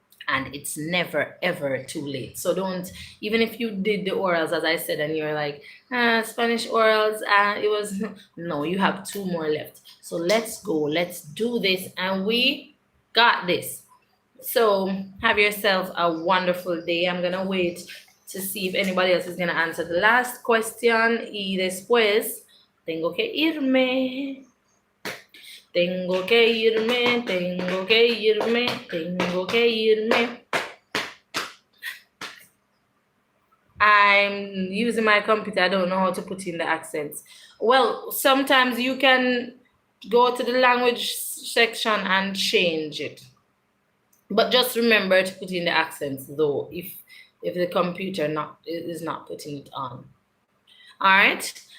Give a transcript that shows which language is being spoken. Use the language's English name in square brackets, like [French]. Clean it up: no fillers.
[English] And it's never ever too late. So don't, even if you did the orals as I said and you're like, Spanish orals, it was no, you have 2 more left. So let's go, let's do this, and we got this. So have yourself a wonderful day. I'm gonna wait to see if anybody else is gonna answer the last question. [Spanish] Y después tengo que irme. Tengo que irme, tengo que irme, tengo que irme. [English] I'm using my computer. I don't know how to put in the accents. Well, sometimes you can go to the language section and change it. But just remember to put in the accents though, if the computer is not putting it on. All right.